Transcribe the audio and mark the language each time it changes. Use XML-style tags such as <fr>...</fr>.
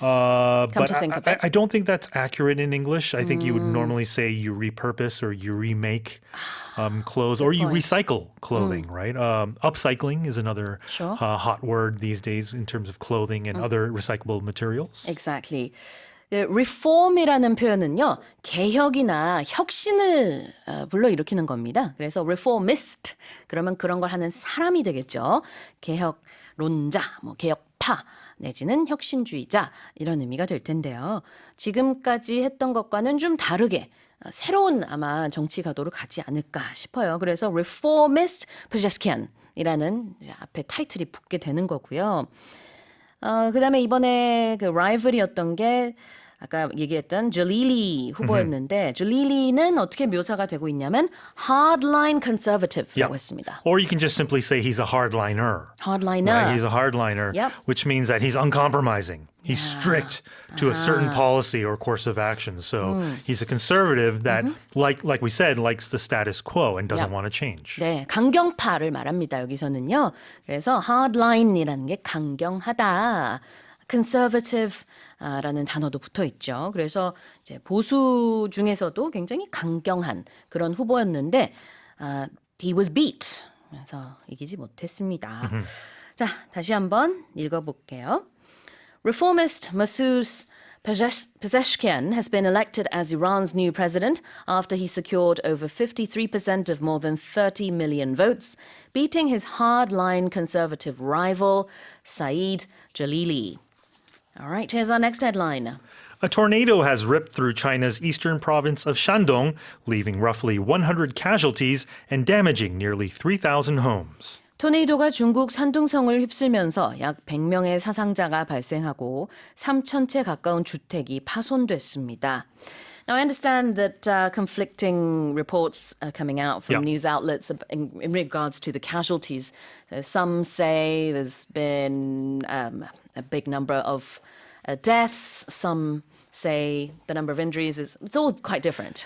<en>But to think of it. I don't think that's accurate in English. I think you would normally say you repurpose or you remake clothes or you point. recycle clothing, right? Upcycling is another Sure. hot word these days in terms of clothing and other recyclable materials. Exactly.</en> <ko>reform이라는 표현은요, 개혁이나 혁신을 불러일으키는 겁니다. 그래서 reformist, 그러면 그런 걸 하는 사람이 되겠죠. 개혁론자, 뭐 개혁파, 내지는 혁신주의자, 이런 의미가 될 텐데요. 지금까지 했던 것과는 좀 다르게 새로운 아마 정치 가도를 가지 않을까 싶어요. 그래서 reformist Pezeskian이라는 앞에 타이틀이 붙게 되는 거고요. 그다음에 이번에 그 라이벌이었던 게 아까 얘기했던 줄리리 후보였는데 줄리리는 어떻게 묘사가 되고 있냐면</ko> <en>hardline conservative</en> <ko>라고 했습니다.</ko> <en>Or you can just simply say he's a hardliner. hardliner. Right? He's a hardliner, Yep. which means that he's uncompromising. He's strict to a certain policy or course of action. So he's a conservative that, like we said, likes the status quo and doesn't Yep. want to change.</en> <ko>네, 강경파를 말합니다. 여기서는요. 그래서 hardline이라는 게 강경하다. conservative라는 단어도 붙어 있죠. 그래서 이제 보수 중에서도 굉장히 강경한 그런 후보였는데</ko> <en>he was beat.</en> <ko>그래서 이기지 못했습니다. 자, 다시 한번 읽어볼게요.</ko> <en>Reformist Masoud Pezeshkian has been elected as Iran's new president after he secured over 53% of more than 30 million votes, beating his hardline conservative rival, Saeed Jalili. All right, here's our next headline. A tornado has ripped through China's eastern province of Shandong, leaving roughly 100 casualties and damaging nearly 3,000 homes.</en> <ko>토네이도가 중국 산둥성을 휩쓸면서 약 100명의 사상자가 발생하고 3,000채 가까운 주택이 파손됐습니다.</ko> <en>Now, I understand that conflicting reports are coming out from news outlets in regards to the casualties. Some say there's been a big number of deaths. Some say the number of injuries it's all quite different.</en>